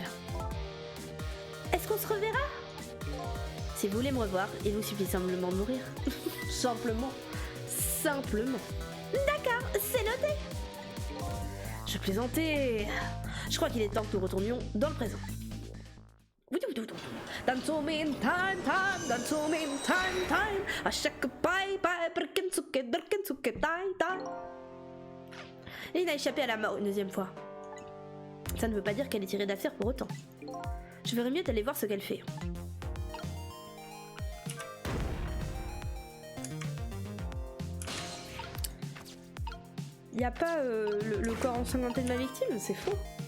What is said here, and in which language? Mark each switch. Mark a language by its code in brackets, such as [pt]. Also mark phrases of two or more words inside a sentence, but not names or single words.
[fr] Est-ce qu'on se reverra? Si vous voulez me revoir, il vous suffit simplement de mourir. Simplement. Simplement. D'accord, c'est noté. Je plaisantais. Je crois qu'il est temps que nous retournions dans le présent. Dansomin time, time, dansomin time, time. À chaque paille, paille, berkensuke, berkensuke, taille, taille. Lynn a échappé à la mort une deuxième fois. Ça ne veut pas dire qu'elle est tirée d'affaire pour autant. Je ferais mieux d'aller voir ce qu'elle fait. Y a pas le corps ensanglanté de ma victime, c'est faux.